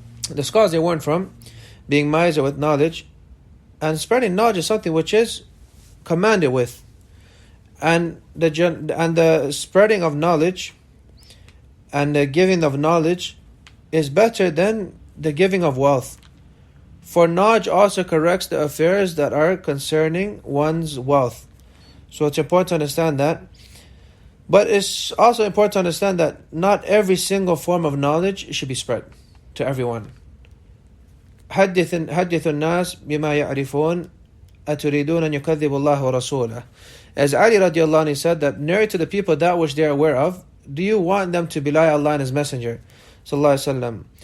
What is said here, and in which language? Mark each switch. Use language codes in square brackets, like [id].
[en] The scholars, they warn from being miser with knowledge, and spreading knowledge is something which is commanded with, and the spreading of knowledge and the giving of knowledge is better than the giving of wealth, for knowledge also corrects the affairs that are concerning one's wealth. So it's important to understand that, but it's also important to understand that not every single form of knowledge should be spread to everyone. [ar] حدث الناس بما يعرفون أتريدون أن يكذبوا الله ورسوله. [en] As Ali radiallahu anhu said, that narrate to the people that which they are aware of. Do you want them to belie Allah and His Messenger sallallahu alaihi wasallam?